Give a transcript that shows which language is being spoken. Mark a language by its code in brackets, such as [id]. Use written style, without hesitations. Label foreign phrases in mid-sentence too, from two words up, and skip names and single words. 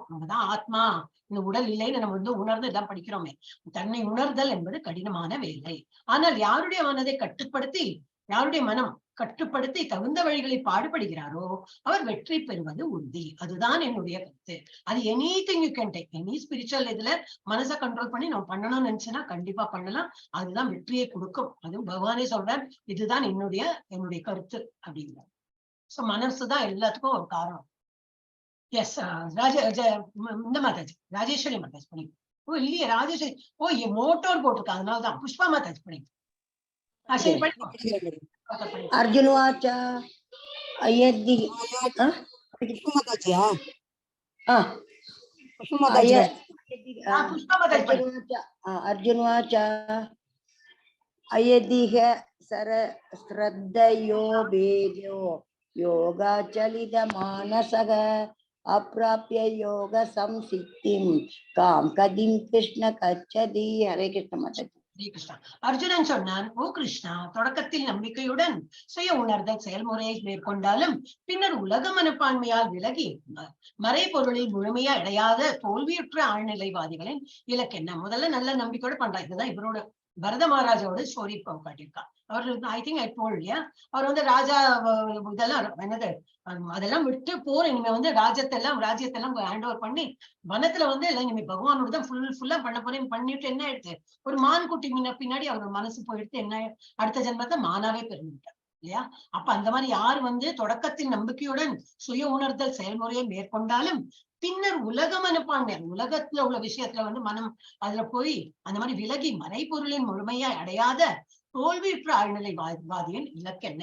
[ta] நம்மதான் ஆத்மா, இந்த உடல் இல்லைன்னு நம்ம உணர்ந்து எல்லாம் படிக்கிறோமே. தன்னை உணர்தல் என்பது கடினமான வேலை. ஆனால் யாருடைய மனதை கட்டுப்படுத்தி, யாருடைய மனம் கட்டுப்படுத்தி தகுந்த வழிகளில் பாடுபடுகிறாரோ அவர் வெற்றி பெறுவது உறுதி. அதுதான் என்னுடைய கருத்து. அது [en] anything you can take, any spiritual [ta] இதுல மனசை கண்ட்ரோல் பண்ணி நம்ம பண்ணணும்னு நினைச்சுன்னா கண்டிப்பா பண்ணலாம். அதுதான் வெற்றியை கொடுக்கும். அதுவும் பகவானே சொல்றார், இதுதான் என்னுடைய கருத்து அப்படிங்கிறார். சோ மனசுதான் எல்லாத்துக்கும் ஒரு காரணம். எஸ், இந்த மாதாஜி ராஜேஸ்வரி மாதாஜி பண்ணி. ஓ இல்லையே ராஜேஸ்வரி, ஓ மோட்டோர் போட்டிருக்கா, அதனாலதான். புஷ்பா மாதாஜி பண்ணி. சரி பண்ணி. [sa] अर्जुनवाच अयद्धि अर्जुनवाच अयदिह श्रद्धयो भेदो योगाचलितमानसः अप्राप्य योग संसिद्धिं कां कदिं कृष्ण गच्छति. [hi] हरे कृष्ण माताजी. [ta] கிருஷ்ணா. அர்ஜுனன் சொன்னான், ஓ கிருஷ்ணா, தொடக்கத்தில் நம்பிக்கையுடன் சுய உணர்தல் செயல்முறையை மேற்கொண்டாலும் பின்னர் உலக மனப்பான்மையால் விலகி மறைபொருளில் முழுமையா அடையாத தோல்வியுற்ற ஆழ்நிலைவாதிகளின் இலக்கு என்ன? முதல்ல நல்ல நம்பிக்கையோட பண்றா. இதுதான் இவரோட பரத மகாராஜாவோட ஸ்டோரி காட்டியிருக்கா. அவர் [en] I think I told [ta] இல்லையா, அவர் ராஜா இதெல்லாம் என்னது அதெல்லாம் விட்டு போற, இனிமே ராஜ்யத்தெல்லாம் [en] hand over [ta] பண்ணி வனத்துல எல்லாம் இனிமே பகவானோட தான் ஃபுல்லா பண்ண போறேன் பண்ணிட்டு என்ன ஆயிடுச்சு, ஒரு மான் குட்டி பின்னாடி அவர் மனசு போயிடுத்து. என்ன அடுத்த ஜென்மத்தை மானாவே பிறந்துட்டார் இல்லையா? அப்ப அந்த மாதிரி யார் தொடக்கத்தில் நம்பிக்கையுடன் சுய உணர்தல் செயல்முறையை மேற்கொண்டாலும் பின்னர் உலக மனப்பான்மை, உலகத்துல உள்ள விஷயத்துல மனம் அதுல போய் அந்த மாதிரி விலகி மறைபொருளின் முழுமையா அடையாத தோல்வியுற்ற ஆழ்நிலை வாதியின் இலக்கு என்ன?